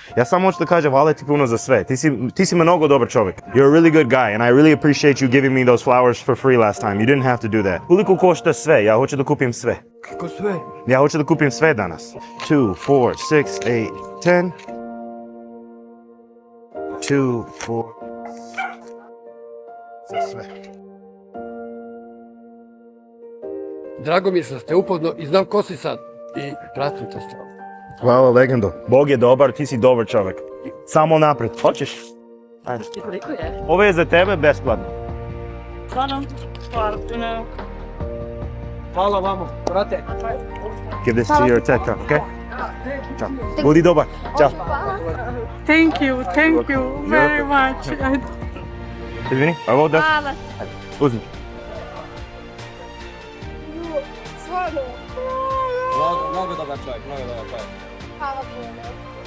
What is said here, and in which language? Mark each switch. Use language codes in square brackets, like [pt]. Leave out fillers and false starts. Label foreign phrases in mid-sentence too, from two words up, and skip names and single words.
[sr] Ja samo hoću da kažem, hvala ti puno za sve. Ti si mnogo dobar čovjek. [en] You're a really good guy and I really appreciate you giving me those flowers for free last time. You didn't have to do that. [sr] Koliko košta sve? Ja hoću da kupim sve. Kako sve? Ja hoću da kupim sve danas. 2, 4, 6, 8, 10. 2, 4. Sve. Drago mi je što ste upozno i znam ko si sad. I pratim te stvar. Hvala, legendo. Bog je dobar, ti si dobar čovjek. Samo napred. Hoćeš? Ajde. Koliko je? Ovo je za tebe besplatno. Stvarno? Stvarno. Hvala vama, brate. [en] Give this to your teta, okay? Ćao. [sr] Budi dobar. [en] Ćao. Thank you very much. [sr] Izvini, a ovo da? Hvala. Uzmi. Mnogo dobar čovjek, mnogo dobar čovjek. Hvala puno.